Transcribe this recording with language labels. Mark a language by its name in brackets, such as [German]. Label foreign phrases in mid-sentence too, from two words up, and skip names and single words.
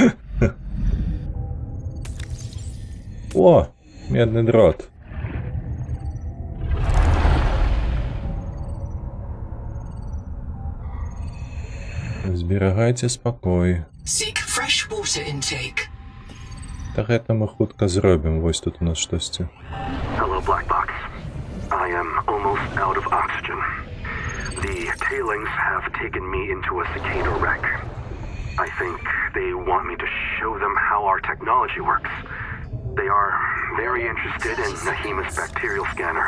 [Belarusian] О, медный дрот. Зберагайце спакой. [English] Seek fresh water intake. [Belarusian] Так гэта мы хутка зробім. Вось тут у нас штосьці. [English] Hello, Black Box. I am almost out of oxygen. The tailings have taken me into a cicada wreck. I think they want me to show them how our technology works. They are very interested in Nahima's bacterial scanner.